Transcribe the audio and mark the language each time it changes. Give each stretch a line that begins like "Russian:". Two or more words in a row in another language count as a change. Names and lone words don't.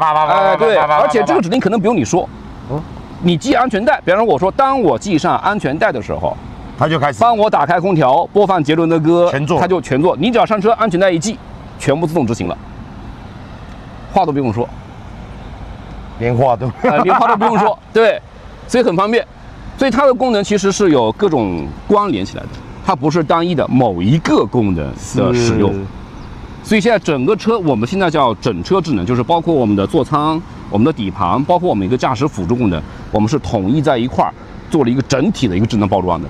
Chinese: 對，而且這個指令可能不用你說，你繫安全帶。比方說我說當我繫上安全帶的時候。他就開始幫我打開空調，播放傑倫的歌，他就全做。你只要上車，安全帶一繫，全部自動執行了，話都不用說，連話都不用說，對，所以很方便。所以它的功能其實是有各種關聯起来的，它不是单一的某一個功能的使用。所以現在整個車，我們現在叫整車智能，就是包括我們的座艙、我們的底盤，包括我們一個駕駛輔助功能，我們是統一在一塊兒做了一個整體的一個智能包裝的。